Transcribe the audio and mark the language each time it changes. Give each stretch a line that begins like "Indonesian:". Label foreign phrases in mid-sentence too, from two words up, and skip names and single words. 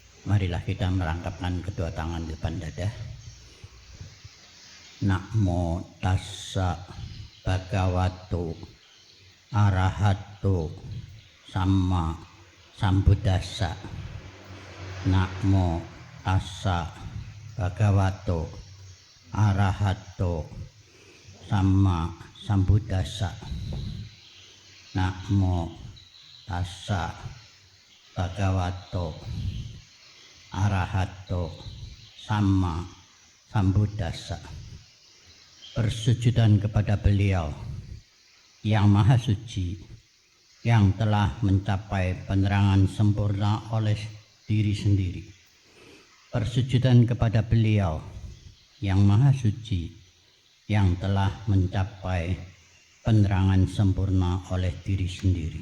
Indonesian: Marilah kita merangkapkan kedua tangan di depan dada.
Pali: Namo tassa bhagavato arahato samma sambuddhassa. Namo tassa bhagavato arahato samma sambuddhassa. Namo tassa bhagavato arahato samma sambuddhassa.
Indonesian: Persujudan kepada beliau yang maha suci, yang telah mencapai penerangan sempurna oleh diri sendiri. Persujudan kepada beliau yang maha suci, yang telah mencapai penerangan sempurna oleh diri sendiri.